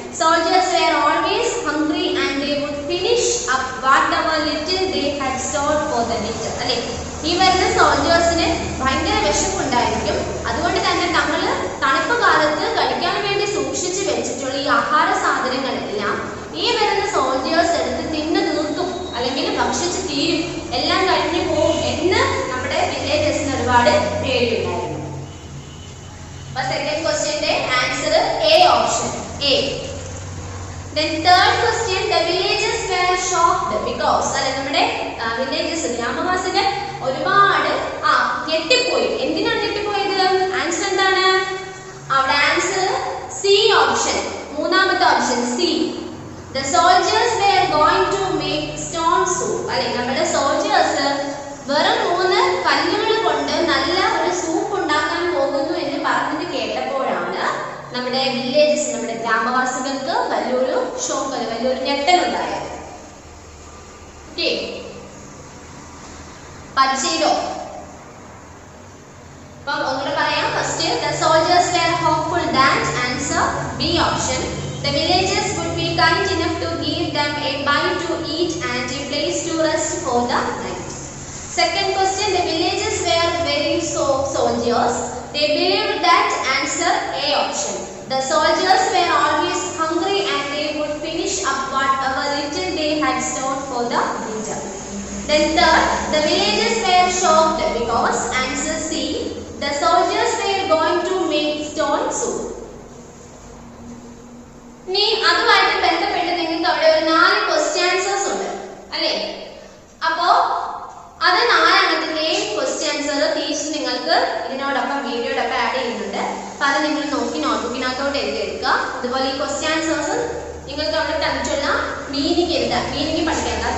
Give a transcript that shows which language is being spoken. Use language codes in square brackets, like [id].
[en] Soldiers were always hungry and they would finish up whatever little they had stored for the winter. [ml] അല്ലെ, ഈ വരുന്ന സോൾജേഴ്സിന് ഭയങ്കര വിശപ്പുണ്ടായിരിക്കും. അതുകൊണ്ട് തന്നെ തങ്ങൾ തണുപ്പ് കാലത്ത് കഴിക്കാൻ വേണ്ടി സൂക്ഷിച്ചു വെച്ചിട്ടുള്ള ഈ ആഹാര സാധനങ്ങളെല്ലാം ഈ വരുന്ന സോൾജേഴ്സ് എടുത്ത് തിന്നു തീർക്കും, അല്ലെങ്കിൽ ഭക്ഷിച്ച് തീരും, എല്ലാം കഴിഞ്ഞു പോകും എന്ന് നമ്മുടെ വില്ലേജസിന് ഒരുപാട് പേടിയുണ്ടായിരുന്നു. Second ക്വസ്റ്റ്യന്റെ answer A option A. [en] Then third question, the villagers were shocked because, [ml] അല്ലെ, നമ്മുടെ വില്ലേജസ് ഗ്രാമവാസികൾ ഒരുപാട് ഞെട്ടിപ്പോയി. എന്തിനാണ് ഞെട്ടിപ്പോയത്? ആൻസർ എന്താണ് അവിടെ? ആൻസർ സി ഓപ്ഷൻ, മൂന്നാമത്തെ option C. [en] The soldiers were going to make stone soup. [ml] അല്ലെ, നമ്മുടെ സോൾജേഴ്സ് വെറും 3 കല്ലുകൾ കൊണ്ട് നല്ല ഒരു സൂപ്പ് ഉണ്ടാക്കാൻ പോകുന്നു എന്ന് പറഞ്ഞത് കേട്ടപ്പോഴാണ് നമ്മുടെ വില്ലേജസ്, നമ്മുടെ ഗ്രാമവാസികൾക്ക് വലിയൊരു ഷോക്ക്, വലിയൊരു ഞെട്ടലുണ്ടായത്. ഓക്കെ, പഠിച്ചോ? അപ്പം ഒന്നുകൂടെ പറയാം. [en] First, the soldiers were hopeful that, answer B option. The villagers would be kind enough to give them a bite to eat and a place to rest for the night. Second question, the villagers were very soldiers. They believed that, answer A option. The soldiers were always hungry and they would finish up whatever little they had stored for the winter. Then third, the villagers were shocked because answer C, the soldiers were going to make stone soup. [ml] ഇനി അതുമായിട്ട് ബന്ധപ്പെട്ട് നിങ്ങൾക്ക് അവിടെ ഒരു 4 question answers ഉണ്ട് അല്ലേ? അപ്പോ അത് 4 എണ്ണത്തിന്റെയും ക്വസ്റ്റ്യൻ ആൻസർ ടീച്ചർ നിങ്ങൾക്ക് ഇതിനോടൊപ്പം വീഡിയോടൊപ്പം ആഡ് ചെയ്യുന്നുണ്ട്. അപ്പൊ അത് നിങ്ങൾ നോക്കി നോട്ട്ബുക്കിനകത്തോട്ട് എഴുതി എടുക്കുക. അതുപോലെ ഈ ക്വസ്റ്റ്യൻ ആൻസേഴ്സ് നിങ്ങൾക്ക് അവിടെ തന്നിട്ടുള്ള മീനിങ് എഴുതാം. മീനിങ് പഠിക്കണം.